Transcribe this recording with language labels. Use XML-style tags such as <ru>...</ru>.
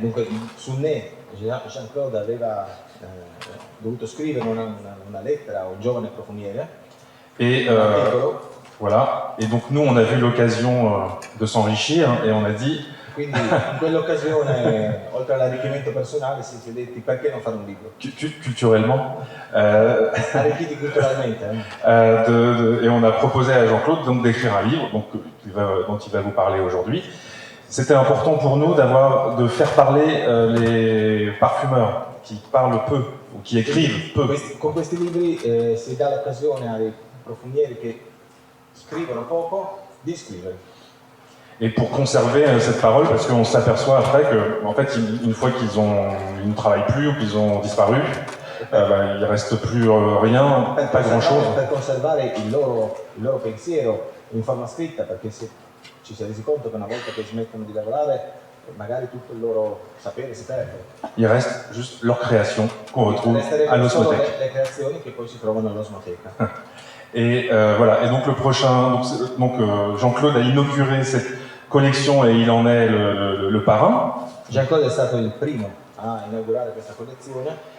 <it>Dunque su Nez Jean-Claude aveva dovuto scrivere una lettera a un giovane profumiere.</it> <fr>Et voilà. Et donc nous on a vu l'occasion de s'enrichir et on a dit.</fr> <it>Quindi in quell'occasione, oltre all'arricchimento personale, si è detti perché non fare un libro?</it> <fr>Culturellement.</fr> <it>Arricchiti culturalmente.</it> <fr>Et on a proposé à Jean-Claude donc d'écrire un livre dont il va vous parler aujourd'hui. C'était important pour nous de faire parler les parfumeurs qui parlent peu ou qui écrivent peu.</fr> <it>Con questi libri si dà l'occasione ai profumieri che scrivono poco di scrivere.</it> <fr>Et pour conserver cette parole, parce qu'on s'aperçoit après que, en fait, une fois qu'ils ne travaillent plus ou qu'ils ont disparu, il ne reste plus rien, pas grand-chose.</fr> <it>Per conservare il loro pensiero in forma scritta, perché ci si è resi conto che una volta che smettono di lavorare, magari tutto il loro sapere si perde.</it> <fr>Il reste juste leur création qu'on retrouve à l'osmothèque.</fr> <it>Le creazioni che poi si trovano all'osmoteca.</it> <fr>Et voilà. Et donc le prochain, Jean-Claude a inauguré cette collection et il en est le parrain.</fr> <it>Jean-Claude è stato il primo a inaugurare questa collezione.</it>